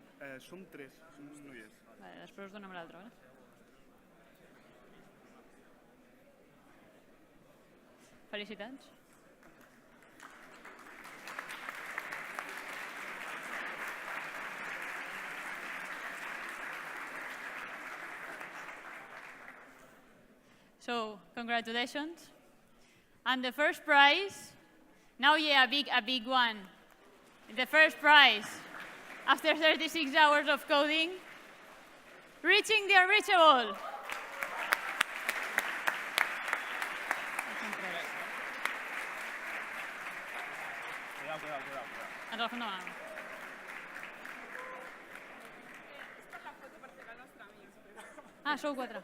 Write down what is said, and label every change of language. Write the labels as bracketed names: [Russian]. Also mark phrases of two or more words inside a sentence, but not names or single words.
[Catalan] Som 3, som noies. Vale, després us donem l'altre, vale? Felicitats. [English] So, congratulations. And the first prize, now yeah, a big one. The first prize, after 36 hours of coding, reaching the unreachable. [Catalan] Ah, sou 4.